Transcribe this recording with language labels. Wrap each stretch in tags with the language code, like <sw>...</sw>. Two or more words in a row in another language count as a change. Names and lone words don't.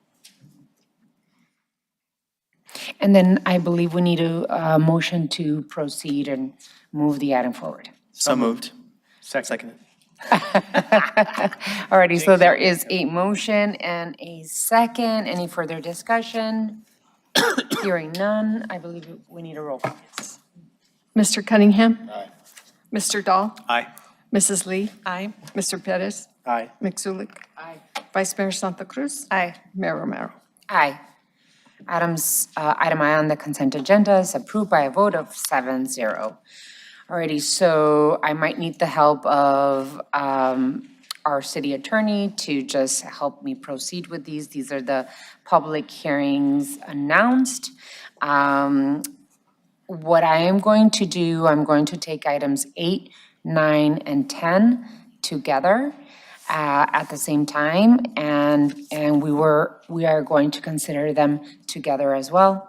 <en>And then I believe we need a motion to proceed and move the item forward. So moved. Second. Alrighty, so there is a motion and a second. Any further discussion? Hearing none, I believe we need a roll call. Mr. Cunningham. Aye. Mr. Dahl. Aye. Mrs. Lee. Aye. Mr. Pettis. Aye. Mixulic. Aye. Vice Mayor Santa Cruz. Aye. Mayor Romero. Aye. Item I on the consent agenda is approved by a vote of 7-0. Alrighty, so I might need the help of our city attorney to just help me proceed with these. These are the public hearings announced. What I am going to do, I'm going to take items 8, 9, and 10 together at the same time, and we are going to consider them together as well.</en>